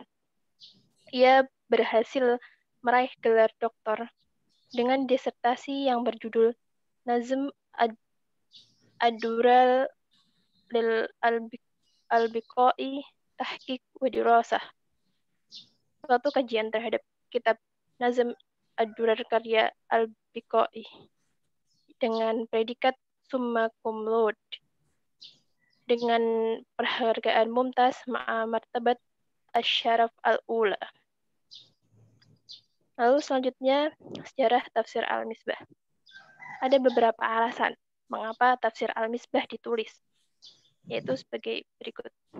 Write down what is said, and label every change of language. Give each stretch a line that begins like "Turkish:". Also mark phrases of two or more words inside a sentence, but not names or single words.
Indonesian: Ia berhasil meraih gelar doktor dengan disertasi yang berjudul Nazm Ad-Dural lil Al-Biqai Tahqiq wa Dirasah. Suatu kajian terhadap kitab Nazm Ad-Durar karya Al-Biqai dengan predikat
Latin: summa cum laude
Indonesian: dengan penghargaan
Arabic: ممتاز مع مرتبة الشرف الأولى.
Indonesian: Lalu selanjutnya sejarah tafsir Al-Misbah. Ada beberapa alasan mengapa tafsir Al-Misbah ditulis, yaitu sebagai berikut.